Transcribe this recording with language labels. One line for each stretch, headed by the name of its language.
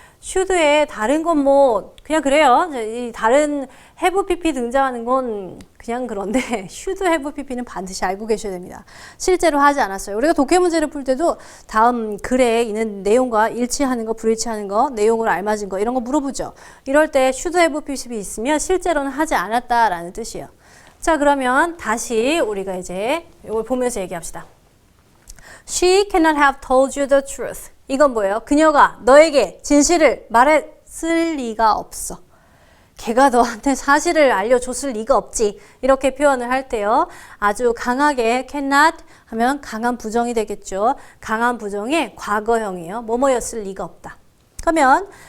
Korean: should에 다른 건 뭐 그냥 그래요. 이 다른 have pp 등장하는 건 그냥 그런데
English: should have pp
Korean: 는 반드시 알고 계셔야 됩니다. 실제로 하지 않았어요. 우리가 독해 문제를 풀 때도 다음 글에 있는 내용과 일치하는 거, 불일치하는 거, 내용으로 알맞은 거 이런 거 물어보죠. 이럴 때
English: should have pp
Korean: 있으면 실제로는 하지 않았다라는 뜻이에요. 자, 그러면 다시 우리가 이제 이걸 보면서 얘기합시다.
English: She cannot have told you the truth.
Korean: 이건 뭐예요? 그녀가 너에게 진실을 말했을 리가 없어. 걔가 너한테 사실을 알려줬을 리가 없지. 이렇게 표현을 할 때요. 아주 강하게 cannot 하면 강한 부정이 되겠죠. 강한 부정의 과거형이에요. 뭐뭐였을 리가 없다. 그러면